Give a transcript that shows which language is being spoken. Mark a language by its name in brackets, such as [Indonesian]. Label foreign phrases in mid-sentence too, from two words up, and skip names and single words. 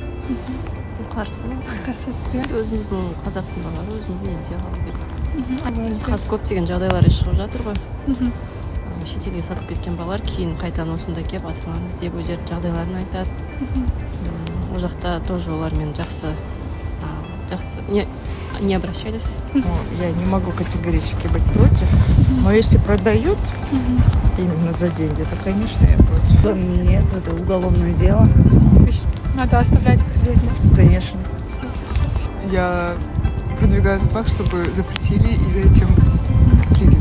[Kazakh] Қарсымын. Өзіміздің қазақтың балалары өзіміздің елде қалу керек. Қазір көптеген жағдайлар шығып жатыр ғой. Шетелге сатып кеткен балалар кейін қайтадан осында келіп ата-аналарын іздеп өздері жағдайларын айтады. Ол жақта тоже олармен жақсы [Russian] не обращались. Я не могу категорически быть против, но если продают именно за деньги, то, конечно, я против. Нет, это уголовное дело. Надо оставлять их здесь, да? Конечно. Я продвигаю тот факт, чтобы запретили и за этим следили.